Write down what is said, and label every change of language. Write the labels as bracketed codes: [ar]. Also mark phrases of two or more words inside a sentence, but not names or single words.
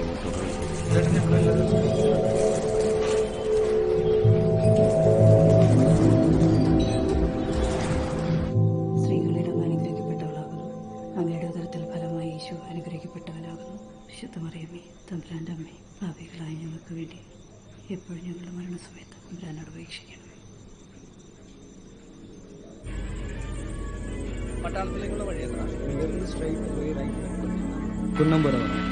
[ml] സ്ത്രീകളിടം അനുഗ്രഹിക്കപ്പെട്ടവളാകുന്നു, അങ്ങയുടെ ഉദരത്തിൽ ഫലമായി യേശു അനുഗ്രഹിക്കപ്പെട്ടവനാകുന്നു. വിശുദ്ധമറിയമേ, തമ്പുരാന്റെ അമ്മേ, പാപികളായ ഞങ്ങൾക്ക് വേണ്ടി എപ്പോഴും ഞങ്ങളുടെ മരണസമയത്ത് തമ്പുരാനോട് ഉപേക്ഷിക്കണമേ. പട്ടാളത്തിലേക്കുള്ള വഴി എത്തനാ [ta] இங்கிருந்து ஸ்ட்ரைட் போய் ரைட் குன்னம்புரம் வரும்.